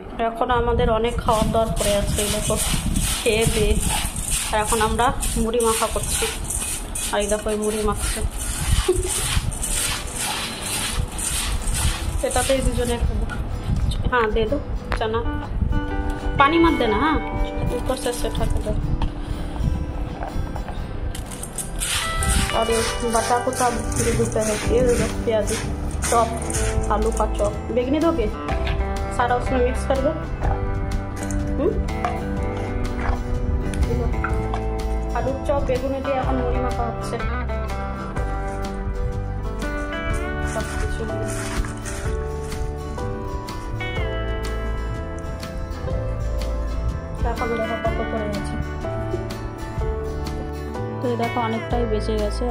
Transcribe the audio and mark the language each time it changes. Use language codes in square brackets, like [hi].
[bn] এখন আমাদের অনেক খাওয়ার দাওয়ার পরে আছে, এই দেখো খেয়ে দিয়ে এখন আমরা মুড়ি মাখা করছি। আর এই দেখো মুড়ি মাখছে, এটাতেই দুজনে খাবো। [hi] हाँ दे दो चना, पानी मत देना, हाँ ऊपर से ढक दो। और ये बटा को सब देते हैं, ये प्याज चॉप, आलू का चॉप, बेगनी दोगे सारा उसमें मिक्स कर दो। आलू चॉप बेगुनी दिए [bn] এখন মুড়ি মাখা হচ্ছে সব কিছু। এখন দেখো কত করে আছে, তো এই দেখো অনেকটাই বেঁচে গেছে।